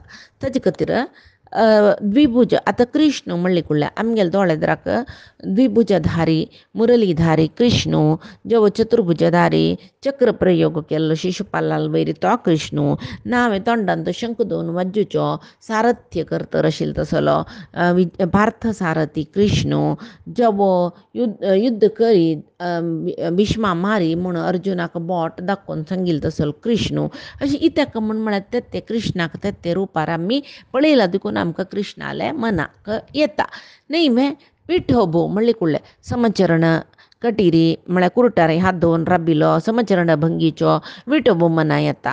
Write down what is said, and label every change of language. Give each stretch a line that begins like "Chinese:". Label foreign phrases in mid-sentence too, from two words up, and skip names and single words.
Konkani: ताजे खातीर द्विभुज आतां कृष्ण म्हणले कुडल्या आमगेले दोळेदराक द्विभुजधारी मुरलीधारी कृष्ण जो चतुर्भुजधारी चक्र प्रयोग केल्लो शिशुपालाल वैरी तो कृष्ण नावे तोंडान तो शंख दोन वाजूचो सारथ्य करतर आशिल्लो तसलो पार्थ सारथी कृष्ण जवो युद्ध करीत भीष्मा मारी म्हूण अर्जुनाक बोट दाखोवन सांगिल्लो तसलो कृष्ण अशें इतक म्हळ्यार ते कृष्णाक ते रुपार आमी पळयला देखून आमकां कृष्णाले मनाक येता. न्ही मे विठोबो म्हणले कुडले समचरण कटिरी म्हळ्यार कुरटारे हात दवरून राबिलो समचरण भंगीचो विठोबो मना येता.